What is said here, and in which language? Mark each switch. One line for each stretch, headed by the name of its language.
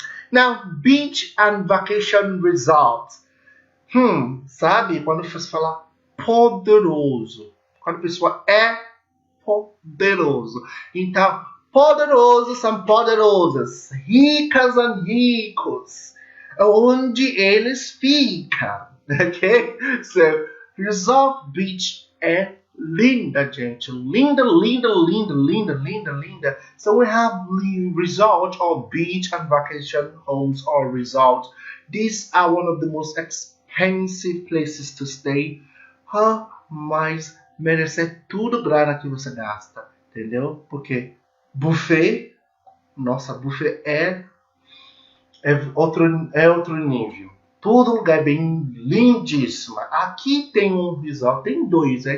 English: Now, beach and vacation results.
Portuguese: Sabe? Quando você fala poderoso. Quando a pessoa é poderoso. Então, poderosos são poderosas. Ricas são ricos. Onde eles ficam. Ok? So, resort beach é linda, gente. Linda, linda, linda, linda, linda, linda.
English: So we have resort or beach and vacation homes or resort. These are one of the most expensive places to stay.
Portuguese: Mas merece tudo grana que você gasta. Entendeu? Porque buffet, nossa, buffet é outro nível. Todo lugar é bem lindíssimo. Aqui tem um resort, tem dois, né?